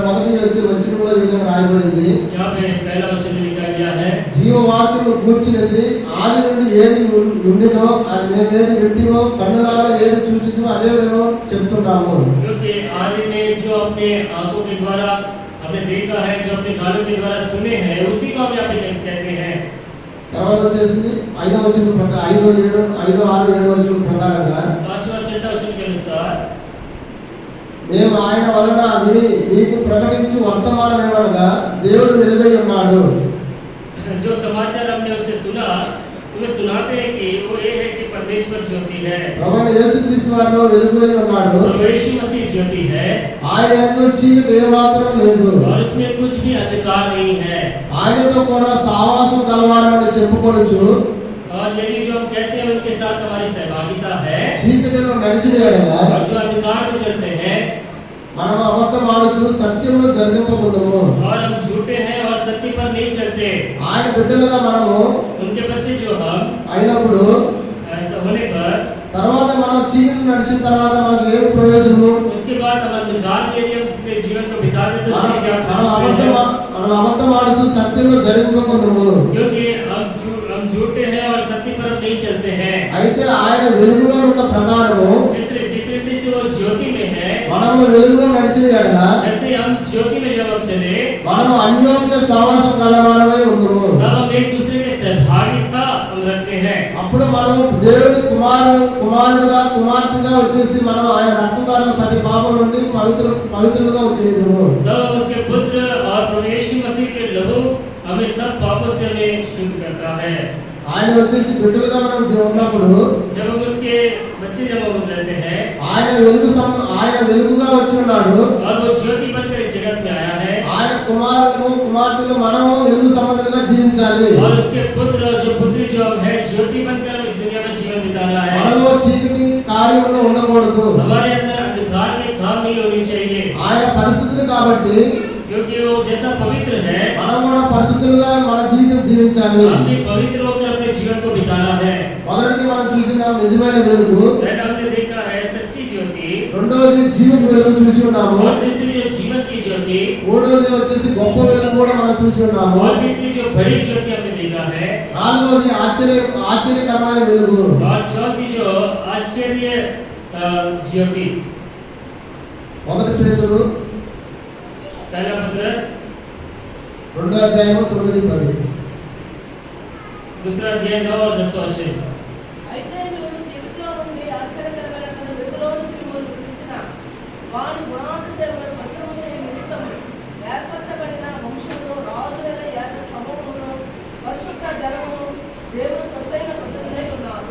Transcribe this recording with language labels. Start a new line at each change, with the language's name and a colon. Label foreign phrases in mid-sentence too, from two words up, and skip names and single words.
Telugu: వచ్చినప్పుడు ఈ విధంగా రాయబడింది.
Hindi: यहाँ पे पहला वचन में लिखा गया है,
Telugu: జీవవాక్యము కూర్చున్నది ఆది నుండి ఏది ఉండినో అది మేము ఏది వింటినో కన్నులారా ఏది చూచినో అదే మేము చెప్తున్నాము.
Hindi: क्योंकि आदि में जो अपने आंखों के द्वारा हमने देखा है, जो अपने कानों के द्वारा सुने हैं, उसी को हम यहाँ पे कहते हैं।
Telugu: తర్వాత వచ్చేసి 5వ వచనం ప్రకారం 5, 7, 5, 6, 7 వచనం ప్రకారంగా
Hindi: 5वां 6वां वचन के अनुसार
Telugu: మేము ఆయన వలన విని మీకు ప్రకటించు వర్తమానం ఏమనగా దేవుడు వెలుగై ఉన్నాడు.
Hindi: जो समाचार हमने उससे सुना, तुम्हें सुनाते हैं कि वो ये है कि परमेश्वर ज्योति है,
Telugu: ప్రభువైన యేసుక్రీస్తు వారిలో వెలుగై ఉన్నాడు.
Hindi: प्रभु यीशु मसीह ज्योति है,
Telugu: ఆయన యందు చీకటి ఏమాత్రం లేదు.
Hindi: और उसमें कुछ भी अंधकार नहीं है।
Telugu: ఆయనతో కూడా సావాసం కలవాలని చెప్పుకొనుచు
Hindi: और यदि जो हम कहते हैं उनके साथ हमारी सहभागिता है,
Telugu: చీకటిలో నడిచిన ఎడల
Hindi: और जो अंधकार में चलते हैं,
Telugu: మనం అబద్ధం ఆడుచు సత్యంలో జరిగింపకుందుము.
Hindi: और हम झूठे हैं और सत्य पर नहीं चलते।
Telugu: ఆయన బిడ్డలుగా మనము
Hindi: उनके बच्चे जो हम
Telugu: అయినప్పుడు
Hindi: ऐसा होने पर,
Telugu: తర్వాత మనం చీకటి నడిచిన తర్వాత మనకు ఏమి ప్రయోజనము?
Hindi: उसके बाद हम अंधकार में यदि हम अपने जीवन को बिता दें तो उससे क्या
Telugu: మనం
Hindi: फायदा है?
Telugu: అబద్ధం ఆడుచు సత్యంలో జరిగింపకుందుము.
Hindi: क्योंकि हम झूठे हैं और सत्य पर हम नहीं चलते हैं।
Telugu: అయితే ఆయన వెలుగులో ఉన్న ప్రకారము
Hindi: जिस रीति से वो ज्योति में है,
Telugu: మనము వెలుగులో నడిచిన ఎడల
Hindi: ऐसे हम ज्योति में जब हम चले,
Telugu: మనము అన్యోన్య సహవాసం గలవారమై ఉందుము.
Hindi: तब हम एक दूसरे के सहभागिता हम रखते हैं।
Telugu: అప్పుడు మనము దేవుని కుమారుడుగా కుమార్తెగా వచ్చేసి మనం ఆయన రక్తం ద్వారా ప్రతి పాపం నుండి పవిత్రులుగా వచ్చేయదుము.
Hindi: तब हम उसके पुत्र और प्रभु यीशु मसीह के लहू हमें सब पापों से हमें शुद्ध करता है।
Telugu: ఆయన వచ్చేసి బిడ్డలుగా మనం ఉన్నప్పుడు
Hindi: जब हम उसके बच्चे जब हम रहते हैं,
Telugu: ఆయన వెలుగుగా వచ్చి ఉన్నాడు.
Hindi: और वो ज्योति बनकर इस जगत में आया है,
Telugu: ఆయన కుమార్తెలు మనం వెలుగు సంబంధులుగా జీవించాలి.
Hindi: और उसके पुत्र जो पुत्री जो हम है ज्योति बनकर इस दुनिया में जीवन बिताना है।
Telugu: మనలో చీకటి కార్యములు ఉండకూడదు.
Hindi: हमारे अंदर अंधकार में काम नहीं होनी चाहिए,
Telugu: ఆయన పరిశుద్ధుడు కాబట్టి
Hindi: क्योंकि वो जैसा पवित्र है,
Telugu: మనం కూడా పరిశుద్ధులుగా మన జీవితం జీవించాలి.
Hindi: हमें पवित्र होकर अपने जीवन को बिताना है।
Telugu: మొదటిది మనం చూసిన నిజమైన వెలుగు,
Hindi: पहला हमने देखा है सच्ची ज्योति,
Telugu: రెండోది జీవపు వెలుగు చూసి ఉన్నాము,
Hindi: और तीसरी जो जीवन की ज्योति,
Telugu: మూడోది వచ్చేసి గొప్ప వెలుగు కూడా మనం చూసి ఉన్నాము,
Hindi: और तीसरी जो बड़ी ज्योति हमने देखा है,
Telugu: నాలుగోది ఆశ్చర్యకరమైన వెలుగు.
Hindi: और चौथी जो आश्चर्य ज्योति। 1 పేతురు पहला पत्रस
Telugu: 2వ అధ్యాయము 9, 10.
Hindi: दूसरा अध्याय 9 और 10 वचन।
Telugu: అయితే మీరు చీకటిలో నుండి ఆశ్చర్యకరమైన తన వెలుగులోనికి మిమ్మల్ని పిలిచిన వాని గుణాతిశయములను ప్రచురము చేయ నిమిత్తము ఏర్పరచబడిన వంశమును, రాజులైన యాజక సమూహమును, పరిశుద్ధ జనమును, దేవుని సొత్తైన ప్రజలై ఉన్నారు.